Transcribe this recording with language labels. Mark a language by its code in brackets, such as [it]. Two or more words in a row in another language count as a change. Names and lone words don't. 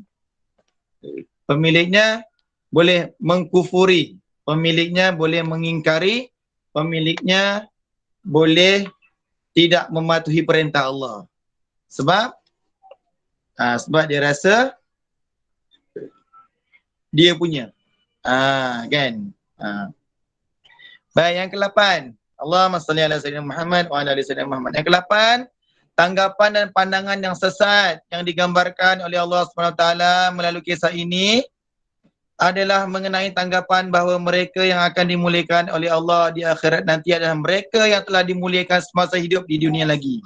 [ms] Pemiliknya boleh mengkufuri, pemiliknya boleh mengingkari, pemiliknya boleh tidak mematuhi perintah Allah. Sebab dia rasa dia punya. Kan? Baik, yang ke-8. [ar] اللهم صل على سيدنا محمد وعلى آل سيدنا محمد. [ms] Yang ke-8, tanggapan dan pandangan yang sesat yang digambarkan oleh Allah SWT melalui kisah ini adalah mengenai tanggapan bahawa mereka yang akan dimuliakan oleh Allah di akhirat nanti adalah mereka yang telah dimuliakan semasa hidup di dunia lagi.